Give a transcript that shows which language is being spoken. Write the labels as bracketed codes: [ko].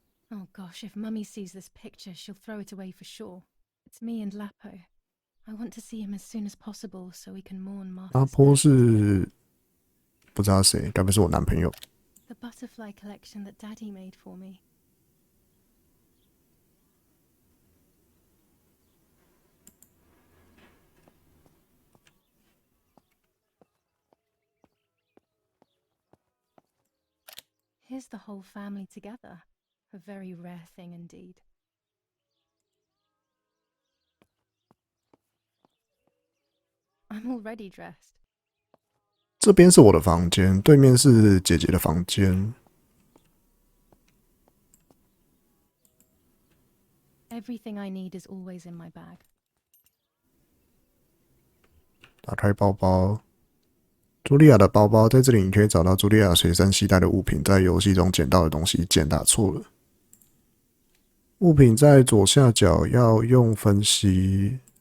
[en] Oh gosh, if Mummy sees this picture, she'll throw it away for sure. It's me and Lapo. I want to see him as soon as possible so we can mourn Martha's [zh] 阿波 [en] death. [zh] 是不知道谁，该不是我男朋友。 [en] The butterfly collection that Daddy made for me. Here's the whole family together. A very rare thing indeed. I'm already dressed. [zh] 这边是我的房间，对面是姐姐的房间。 [en] Everything I need is always in my bag. [zh] 打开包包，茱莉亚的包包在这里，你可以找到茱莉亚随身携带的物品。在游戏中捡到的东西，键打错了。物品在左下角，要用分析。